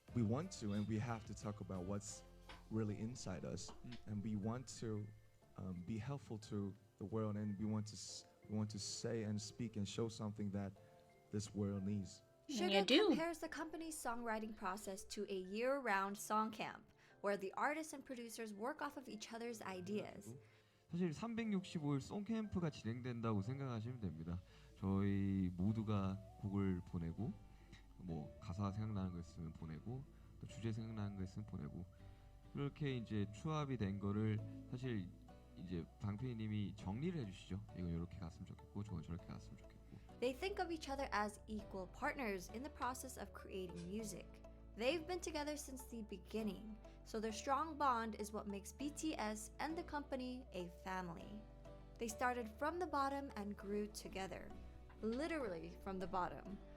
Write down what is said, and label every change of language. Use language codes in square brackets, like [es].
[en] We want to and we have to talk about what's really inside us, and we want to be helpful to the world, and we want to say and speak and show something that this world needs. Suga compares the company's songwriting process to a year-round song camp, where the artists and producers work off of each other's ideas. [ko] 사실 365일 송캠프가 진행된다고 생각하시면 됩니다. 저희 모두가 곡을 보내고, 뭐 가사 생각나는 거 있으면 보내고, 또 주제 생각나는 거 있으면 보내고, 그렇게 이제 추합이 된 거를 사실 이제 방피디님이 정리를 해주시죠. 이건 이렇게 갔으면 좋겠고, 저건 저렇게 갔으면 좋겠고. [en] They think of each other as equal partners in the process of creating music. They've been together since the beginning, so their strong bond is what makes BTS and the company a family. They started from the bottom and grew together, literally from the bottom.